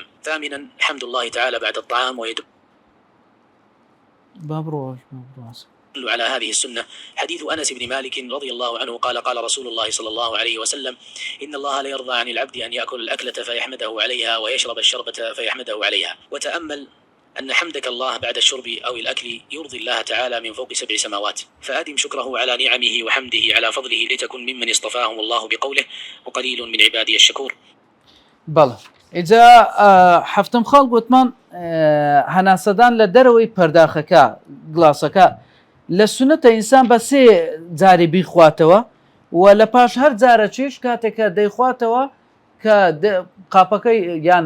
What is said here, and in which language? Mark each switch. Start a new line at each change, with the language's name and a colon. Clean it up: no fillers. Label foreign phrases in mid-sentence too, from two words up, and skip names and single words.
Arabic: ثامنا حمد الله تعالى بعد الطعام، ويدل على هذه السنة حديث أنس بن مالك رضي الله عنه قال رسول الله صلى الله عليه وسلم إن الله لا يرضى عن العبد أن يأكل الأكلة فيحمده عليها ويشرب الشربة فيحمده عليها. وتأمل أن حمدك الله بعد الشرب أو الأكل يرضي الله تعالى من فوق 7 سماوات، فأدم شكره على نعمه وحمده على فضله لتكن ممن اصطفاهم الله بقوله وقليل من عبادي الشكور.
Central Kurdish: بەڵێ ئیجا حەفتم خاڵ گوتمان هەناسەدان لە دەرەوەی پەرداخەکە گڵاسەکە لە سنەتە ئینسان بە 3 جاری بیخواتەوە و لە پاش هەر جارە چیش کاتێکە دەیخواتەوە کە قاپەکەی یان